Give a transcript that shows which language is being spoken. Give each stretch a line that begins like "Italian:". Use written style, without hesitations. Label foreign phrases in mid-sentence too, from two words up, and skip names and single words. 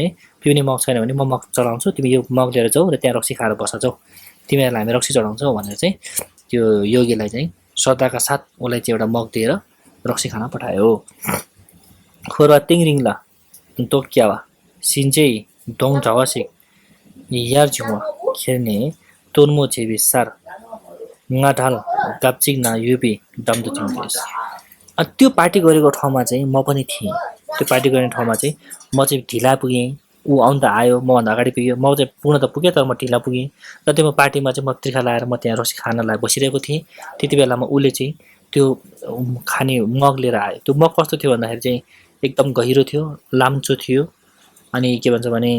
Nepali: पिउने मग छैन भने म मग चलाउँछु तिमी यो मग लिएर जाऊ र त्यहाँ रक्सी खाएर बस जाऊ तिमीहरूलाई हामी रक्सी चढाउँछौँ भनेर चाहिँ त्यो योगीलाई चाहिँ श्रद्धाका साथ उसलाई चाहिँ एउटा मग दिएर रक्सी खान पठायो
Sherpa: खोरवा तिङरिङला तोक्यावा सिन्चै डोङ झवासिक यार झुवा खेर्ने तोर्मो छेबी सार ngaढाल गाप्चिङ ना युबी डम्दु
Nepali: चिङ्देस त्यो पार्टी गरेको ठाउँमा चाहिँ म पनि थिएँ त्यो पार्टी गर्ने ठाउँमा चाहिँ म चाहिँ ढिला पुगेँ ऊ आउनु त आयो मभन्दा अगाडि पुग्यो म चाहिँ पुग्न त पुगेँ तर म ढिला पुगेँ र त्यो पार्टीमा चाहिँ म त्रिखा लाएर म त्यहाँ रक्सी खानलाई बसिरहेको थिएँ त्यति बेलामा उसले चाहिँ त्यो खाने मग लिएर आयो त्यो मग कस्तो थियो भन्दाखेरि चाहिँ एकदम गहिरो थियो लाम्चो थियो अनि के भन्छ